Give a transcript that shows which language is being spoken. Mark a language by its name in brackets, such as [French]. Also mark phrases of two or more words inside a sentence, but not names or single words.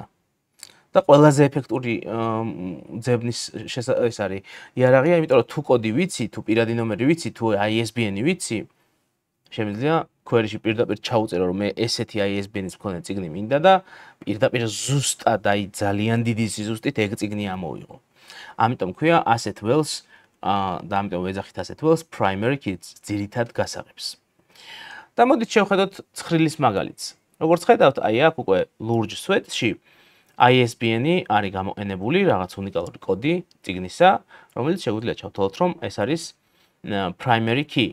[Georgian] და ყველაზე ეფექტური ძებნის ეს არის იარაღია, იმიტომ რომ თუ კოდი ვიცი, თუ პირადი ნომერი ვიცი, თუ ISBN-ი ვიცი, შემიძლია query-ში პირდაპირ ჩაუწერო, რომ მე ესეთი ISBN-ის მქონე წიგნი მინდა და პირდაპირ ზუსტად აი ძალიან დიდი სიზუსტით ეგ წიგნი ამოვიღო. ამიტომ ქვია [English] asset wells [Georgian] და ამიტომ ვეძახით [English] asset wells primary keys [Georgian] ძირითად გასაღებს. და მოდით შევხედოთ ცხრილის მაგალითს. როგორც ხედავთ, აი აქ უკვე ლურჯ სვეტში ISBN-ი არის გამოყენებული რაღაც უნიკალური კოდი წიგნისა, რომელიც შეგვიძლია ჩავთვალოთ, რომ ეს არის [English] primary key.